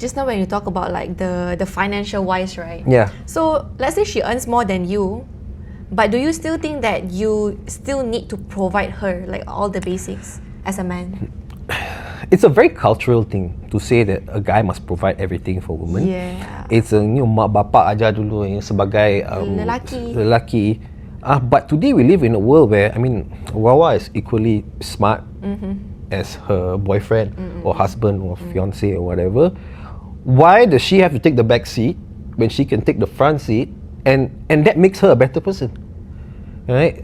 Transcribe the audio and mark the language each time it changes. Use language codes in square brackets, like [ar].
[en] Just now when you talk about like the financial wise, right? So let's say she earns more than you, but do you still think that you still need to provide her like all the basics as a man? It's a very cultural thing to say that a guy must provide everything for a woman. It's a [ms] mak bapak ajar dulu sebagai lelaki. [en] But today we live in a world where Wawa is equally smart as her boyfriend or husband or fiance or whatever. why does she have to take the back seat when she can take the front seat, and that makes her a better person, right?